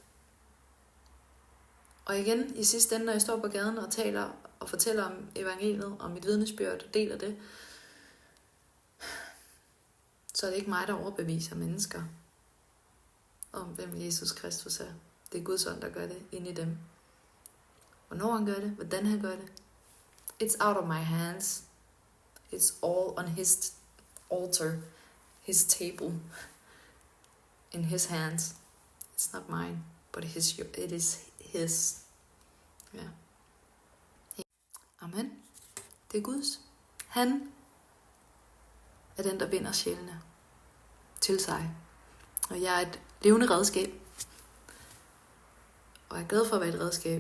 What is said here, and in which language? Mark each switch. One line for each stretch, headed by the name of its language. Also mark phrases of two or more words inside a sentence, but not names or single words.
Danish: Og igen, i sidste ende, når jeg står på gaden og taler og fortæller om evangeliet, og mit vidnesbyrd og deler det, så er det ikke mig, der overbeviser mennesker om, hvem Jesus Kristus er. Det er Guds ånd, der gør det inde i dem. Hvornår han gør det, hvordan han gør det.
English: It's out of my hands. It's all on his altar, his table, in his hands. It's not mine, but it is his.
Danish: Ja. Amen. Det er Guds. Han er den, der binder sjælene til sig. Og jeg er et levende redskab. Og jeg er glad for at være et redskab.